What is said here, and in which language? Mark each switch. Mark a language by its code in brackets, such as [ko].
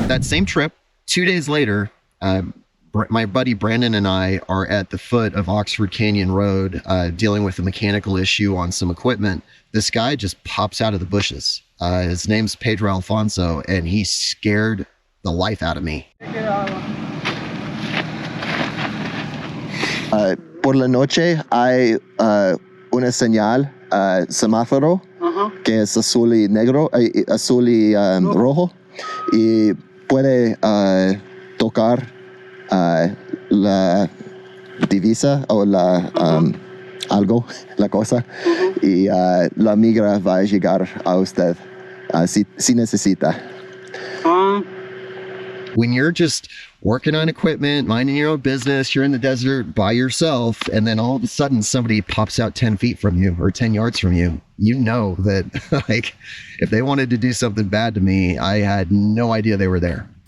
[en] That same trip, 2 days later, my buddy Brandon and I are at the foot of Oxford Canyon Road dealing with a mechanical issue on some equipment. This guy just pops out of the bushes. His name's Pedro Alfonso, and he scared the life out of me. [es] Por la noche hay una señal semáforo que es azul y negro, azul y rojo, y puede tocar la divisa o la algo, la cosa, y la migra va a llegar a usted si necesita. [en] When you're just working on equipment, minding your own business, you're in the desert by yourself, and then all of a sudden somebody pops out 10 feet from you or 10 yards from you, you know that like if they wanted to do something bad to me, I had no idea they were there.